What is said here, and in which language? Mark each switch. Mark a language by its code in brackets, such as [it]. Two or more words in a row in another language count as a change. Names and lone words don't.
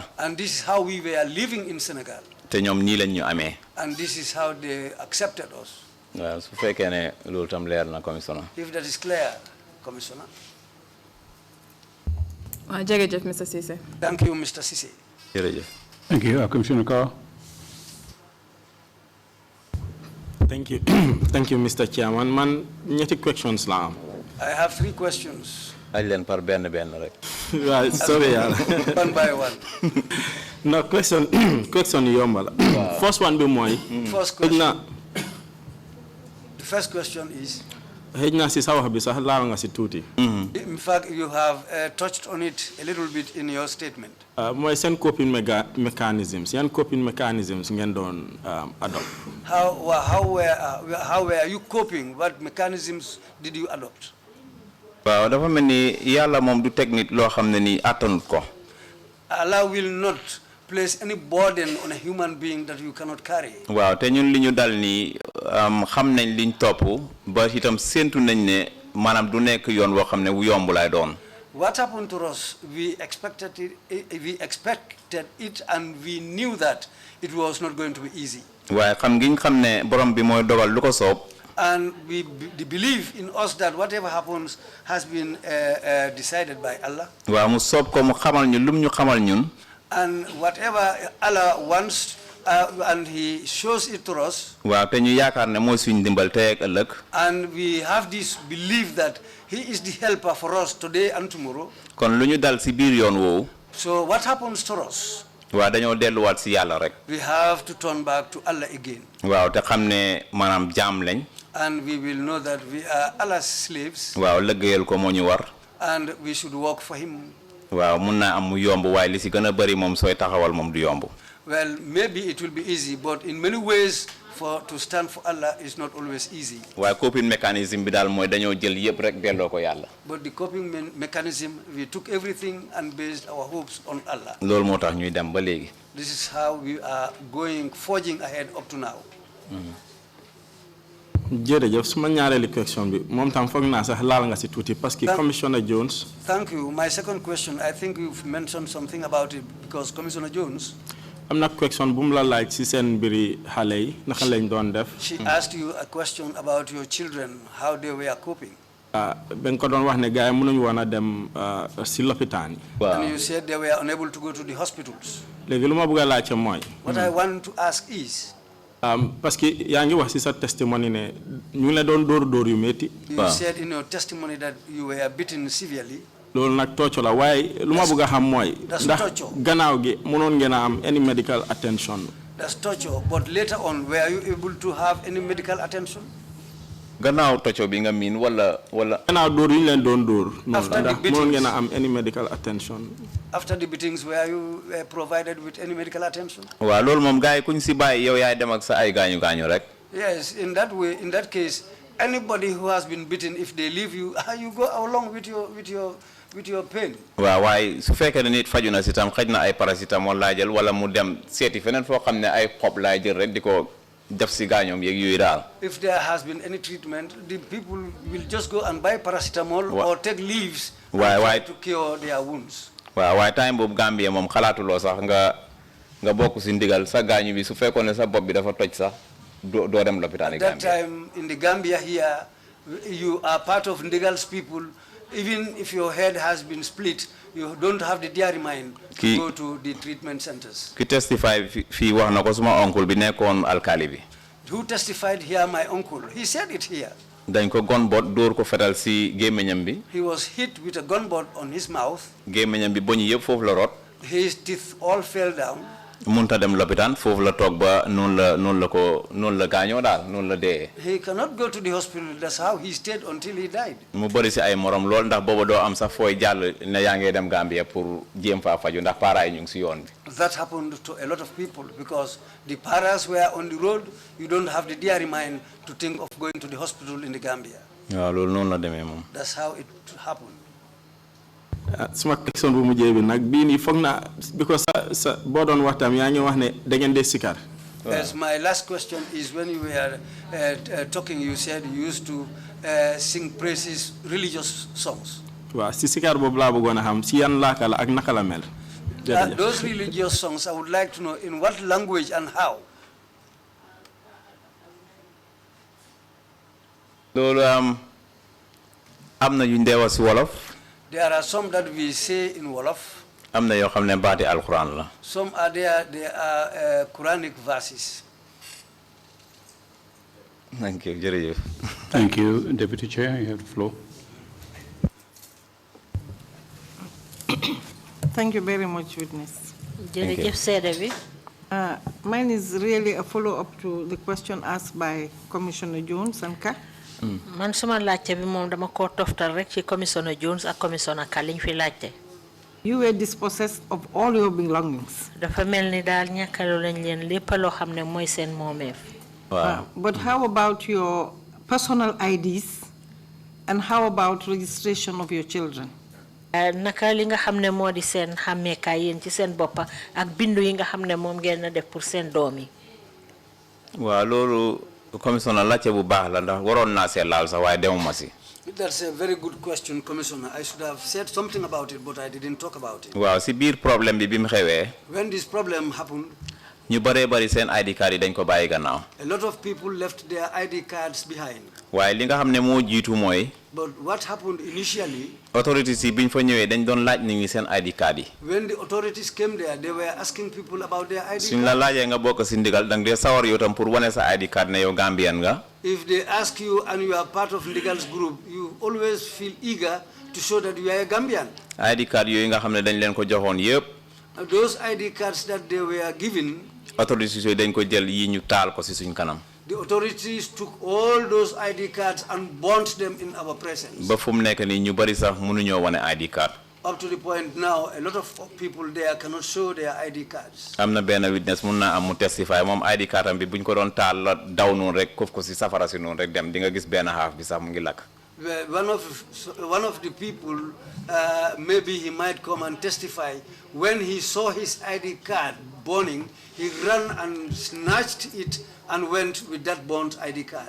[en] And this is how we were living in Senegal. [wo] te ñoom nii lañ ñu amee. [en] And this is how they accepted us. [wo] waaw su fekkee ne loolu tam leer na commissioner. [en] If that is clear, Commissioner. [wo] Jërëjëf, Mr. Ceesay. [en] Thank you, Mr. Ceesay. [wo] Jërëjëf. [en] Thank you, Commissioner Carr. Thank you. Thank you, Mr. Chairman. [wo] Man, ñetti questions la am. [en] I have 3 questions. [wo] aj leen par benn rek. [en] Right, sorry. One by one. [wo] No, question yomba la. [en] First one be mooy. First question. The first question is. [wo] xëj na si sa wax bi sax laal nga si tuuti. [en] In fact, you have touched on it a little bit in your statement. [wo] Mooy seen [en] coping mechanisms [wo] yan [en] coping mechanisms [wo] ngeen doon adopt. [en] How were you coping? What mechanisms did you adopt? [wo] waaw dafa mel ni yàlla moom du technique loo xam ne nii attanut ko. [en] Allah will not place any burden on a human being that you cannot carry. [wo] waaw te ñun li ñu dal nii xam nañ liñ topp ba itam séntu nañ ne maanaam du nekk yoon woo xam ne wu yomb lay doon. [en] What happened to us? We expected it and we knew that it was not going to be easy. [wo] waaye xam ngiñ xam ne borom bi mooy dogal lu ko soob. [en] And we believe in us that whatever happens has been decided by Allah. [wo] waaw mu soob ko mu xamal ñu lum ñu xamal ñun. [en] And whatever Allah wants and He shows it to us. [wo] waaw te ñu yaakaar ne mooy suñu dimbal tey ak ëllëg. [en] And we have this belief that He is the helper for us today and tomorrow. [wo] kon lu ñu dal si biir yoon woowu. [en] So what happens to us? [wo] waaw dañoo delluwaat si yàlla rek. [en] We have to turn back to Allah again. [wo] waaw te xam ne maanaam jaam lañ. [en] And we will know that we are Allah's slaves. [wo] waaw liggéeyal ko moo ñu war. [en] And we should work for Him. [wo] waaw mun naa am mu yomb waaye li si gën a bëri moom sooy taxawal moom du yomb. [en] Well, maybe it will be easy, but in many ways, to stand for Allah is not always easy. [wo] waaye [en] coping mechanism [wo] bi daal mooy dañoo jël yëpp rek delloo ko yàlla. [en] But the coping mechanism, we took everything and based our hopes on Allah. [wo] loolu moo tax ñuy dem ba léegi. [en] This is how we are forging ahead up to now. [wo] jërëjëf suma ñaareelu question bi moom tam foog naa sax laal nga si tuuti [fr] parce que [wo] Commissioner Jones. [en] Thank you. My second question, I think you've mentioned something about it because Commissioner Jones. [wo] am na question bu mu la laaj si seen mbiri xale yi naka lañ doon def. [en] She asked you a question about your children, how they were coping. [wo] ba nga ko doon wax ne gars yi mënuñu woon a dem si lopitaan yi. [en] And you said they were unable to go to the hospitals. [wo] léegi lu ma bëgg a laajte mooy. [en] What I want to ask is. [fr] parce que [wo] yaa ngi wax si sa testimony ne ñu ngi la doon dóor yu métti. [en] You said in your testimony that you were beaten severely. [wo] loolu nag tocco la waaye lu ma bëgg a xam mooy. ndax gannaaw gi mënoon ngeen a am [en] any medical attention. That's torture, but later on were you able to have any medical attention? [wo] gannaaw tocco bi nga miin wala. gannaaw dóor yi ñu leen doon dóor. noonu ndax mënoon ngeen a am [en] any medical attention. After the beatings, were you provided with any medical attention? [wo] waaw loolu moom gars yi kuñ si bàyyi yow yaay dem ak sa ay gaañu rek. [en] Yes, in that way, in that case, anybody who has been beaten, if they leave you, you go along with your pain. [wo] waaw waaye su fekkee ne nit faju na si tam xëj na ay paracétamol laa jël wala mu dem seeti feneen foo xam ne ay xob laay jël rek di ko def si gaañoom yeeg yooyu daal. [en] If there has been any treatment, the people will just go and buy paracetamol or take leaves to cure their wounds. [wo] waaw waaye time boobu Gambie moom xalaatuloo sax nga bokk si ndigal sa gaañu bi su fekkoon ne sa bopp bi dafa toj sax doo dem lopitaan yi Gambie. [en] That time in the Gambia here, you are part of Ndigal's people. Even if your head has been split, you don't have the diary mind to go to the treatment centers. [wo] Ki testify fi wax na ko suma uncle bi nekkoon alkali bi. [en] Who testified here? My uncle. He said it here. [wo] Dañ ko gunboat dóor ko fetal si gémmiñam bi. [en] He was hit with a gunboat on his mouth. [wo] Gémmiñam bi boñ yëpp foofu la rot. [en] His teeth all fell down. [wo] Munta dem lopitaan foofu la toog ba noonu la gaañoo daal noonu la dee. [en] He cannot go to the hospital. That's how he stayed until he died. [wo] mu bëri si ay morom lool ndax booba doo am sax fooy jàll ne yaa ngi dem Gambia pour jéem faa faju ndax parents yi ñu ngi si yoon bi. [en] That happened to a lot of people because the parents were on the road. You don't have the diary mind to think of going to the hospital in the Gambia. [wo] waaw loolu noonu la demee moom. [en] That's how it happened. [wo] Suma question bu mujjee bi nag bii nii foog naa because sa boo doon waxtaan yaa ngi wax ne da ngeen dee sikar. [en] Yes, my last question is when you were talking, you said you used to sing praises, religious songs. [wo] waaw si sikar boobu laa bëggoon a xam si yan laaka la ak naka la mel. [en] Those religious songs, I would like to know in what language and how. [wo] loolu am na yu ndeewa si wolof. [en] There are some that we say in Wolof. [wo] am na yoo xam ne baati alquran la. [en] Some are there. They are Quranic verses. Thank you, jërëjëf. Thank you, Deputy Chair. You have the floor. Thank you very much, witness. Mine is really a follow-up to the question asked by Commissioner Jones and Ka. [wo] Man suma laajte bi moom dama ko toftal rek ci Commissioner Jones ak Commissioner Ka liñ fi laajte. [en] You were dispossessed of all your belongings. [wo] Dafa mel ni daal ñàkkaloo lañ leen lépp loo xam ne mooy seen moomeef. [en] But how about your personal IDs and how about registration of your children? [wo] Naka li nga xam ne moo di seen xàmmeekaay yéen ci seen boppa ak bindu yi nga xam ne moom ngeen na def pour seen doom yi. waaw loolu Commissioner laajte bu baax la ndax waroon naa see laal sax waaye demuma si. [en] That's a very good question, Commissioner. I should have said something about it, but I didn't talk about it. [wo] waaw si biir problème bi mu xewee. [en] When this problem happened, [wo] ñu bëree bëri seen [en] ID card [wo] yi dañ ko bàyyi gannaaw. [en] a lot of people left their ID cards behind. [wo] waaye li nga xam ne moo jiitu mooy. [en] But what happened initially, [wo] authorities yi biñ fa ñëwee dañ doon laaj nit ñi seen [en] ID card [wo] yi. [en] when the authorities came there, they were asking people about their ID [wo] suñ la [en] cards. [wo] laajee nga bokk si ndigal dang dee sawar yow tam pour wane sa [en] ID card [wo] ne yow Gambian nga. [en] If they ask you and you are part of Ndigal's group, you always feel eager to show that you are a Gambian. ID card [wo] yooyu nga xam ne dañ leen ko joxoon yëpp. [en] Those ID cards that they were given, [wo] authorities yooyu dañ ko jël yi ñu taal ko si suñ kanam. [en] the authorities took all those ID cards and burnt them in our presence. [wo] ba fu mu nekk nii ñu bari sax mënuñoo wane [en] ID card. Up to the point now, a lot of people there cannot show their ID cards. [wo] am na benn witness mun naa am mu testify moom [en] ID card [wo] am bi buñ ko doon taal la daw noonu rek kof ko si safara si noonu rek dem di nga gis benn half bi sax mu ngi lakk. [en] One of the people, maybe he might come and testify, when he saw his ID card burning, he ran and snatched it and went with that burnt ID card.